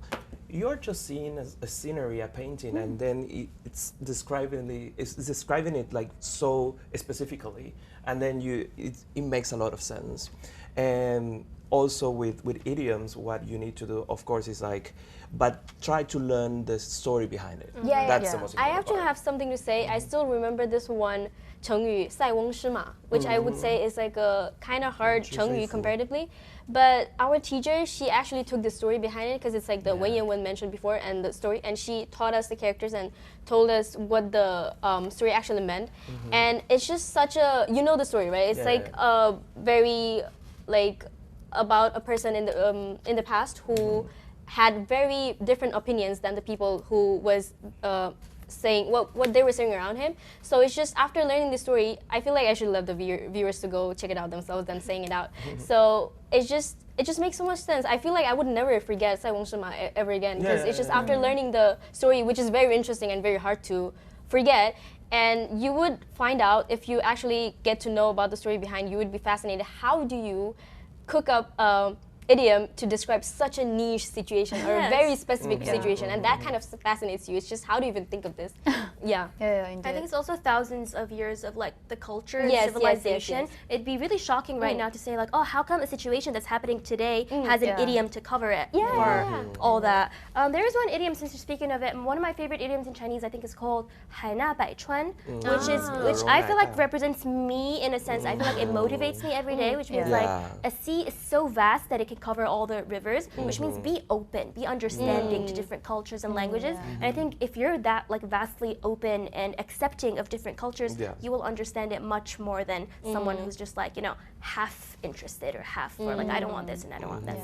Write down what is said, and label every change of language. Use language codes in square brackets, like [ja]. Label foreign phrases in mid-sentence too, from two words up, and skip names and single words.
[en] You're just seeing a scenery, a painting, and then it's describing it like so specifically, and then it makes a lot of sense. And also with idioms, what you need to do, of course, is like, but try to learn the story behind it. That's the most important I actually part. have something to say. I still remember this one [zh] 成语塞翁失马, [en] which I would say is like a kind of hard 成语 comparatively. But our teacher, she actually took the story behind it because it's like the Wen Yan Wen mentioned before and the story, and she taught us the characters and told us what the story actually meant. And it's just such a, you know the story, right? It's a very like about a person in the past who had very different opinions than the people who was saying what they were saying around him. So it's just after learning the story, I feel like I should let the viewers to go check it out themselves than saying it out. So it just makes so much sense. I feel like I would never forget [zh] 塞翁失马 [en] ever again because it's just after learning the story, which is very interesting and very hard to forget. And you would find out, if you actually get to know about the story behind, you would be fascinated. How do you cook up idiom to describe such a niche situation or a very specific situation? And that kind of fascinates you. It's just, how do you even think of this? Indeed. I think it's also thousands of years of like the culture and Yes, civilization. yes. It'd be really shocking right now to say like, oh, how come a situation that's happening today has an idiom to cover it or all that. There is one idiom, since you're speaking of it, and one of my favorite idioms in Chinese I think is called [zh] 海纳百川, [en] which I feel like represents me in a sense. I feel like it motivates me every day, which means like a sea is so vast that it can cover all the rivers, which means be open, be understanding to different cultures and languages. And I think if you're that like vastly open and accepting of different cultures, you will understand it much more than someone who's just like, you know, half interested or half or like I don't want this and I don't want that.